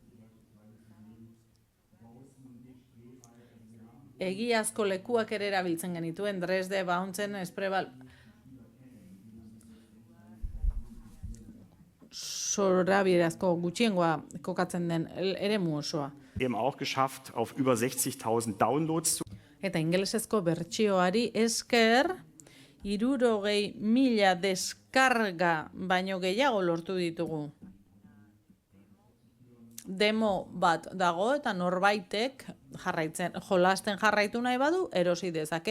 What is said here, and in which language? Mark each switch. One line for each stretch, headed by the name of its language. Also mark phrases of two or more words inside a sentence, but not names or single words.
Basque: Egiazko lekuak ere erabiltzen genituen, Dresde, Bautzen, Espreval... Zorabierazko gutxiengoa kokatzen den eremu osoa.
German: Eben auch geschafft, auf über 60.000 Downloads zu.
Basque: Eta ingelesezko bertsioari esker, 60.000 deskarga baino gehiago lortu ditugu. Demo bat dago eta norbaitek jolasten jarraitu nahi badu, erosi dezake.